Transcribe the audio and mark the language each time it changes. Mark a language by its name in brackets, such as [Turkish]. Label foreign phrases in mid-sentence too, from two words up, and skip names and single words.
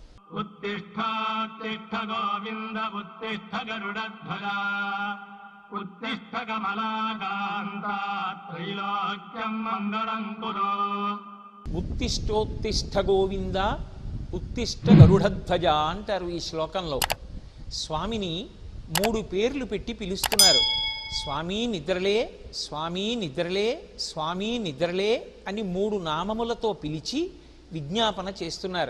[Sanskrit] उत्तिष्ठोत्तिष्ठ गोविन्द उत्तिष्ठ गरुडध्वजा उत्तिष्ठ कमलाकान्ता त्रैलोक्यं मङ्गलं कुरु। उत्तिष्ठोत्तिष्ठ गोविन्द उत्तिष्ठ गरुडध्वज [Telugu] అంటారు ఈ శ్లోకంలో. స్వామిని 3 పేర్లు పెట్టి పిలుస్తున్నారు. స్వామి నిద్రలే, స్వామి నిద్రలే, స్వామి నిద్రలే అని 3 నామములతో పిలిచి విజ్ఞాపన చేస్తున్నారు.